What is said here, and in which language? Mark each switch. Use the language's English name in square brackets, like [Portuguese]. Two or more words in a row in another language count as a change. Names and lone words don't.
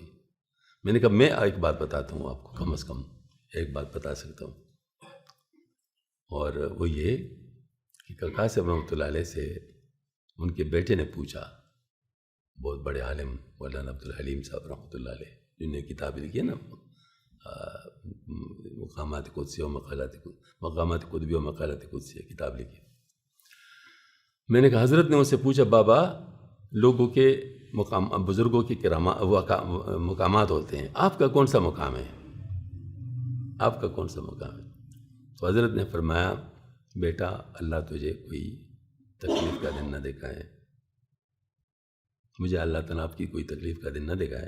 [Urdu] میں نے کہا میں ایک بات بتاتا ہوں آپ کو، کم از کم ایک بات بتا سکتا ہوں، اور وہ یہ کہ کاکا صاحب [Arabic] رحمۃ اللہ علیہ [Urdu] سے ان کے بیٹے نے پوچھا، بہت بڑے عالم مولانا عبدالحلیم صاحب [Arabic] رحمۃ اللہ علیہ، [Urdu] جنہوں نے کتاب لکھی ہے نا مقامات قدسیہ و مقامات قطبیہ و مقالات قدسیہ، کتاب لکھی۔ میں نے کہا حضرت نے ان سے پوچھا بابا لوگوں کے بزرگوں کے مقامات ہوتے ہیں، آپ کا کون سا مقام ہے؟ آپ کا کون سا مقام ہے؟ تو حضرت نے فرمایا بیٹا اللہ تجھے کوئی تکلیف کا دن نہ دکھائے، مجھے اللہ تعالیٰ آپ کی کوئی تکلیف کا دن نہ دکھائے۔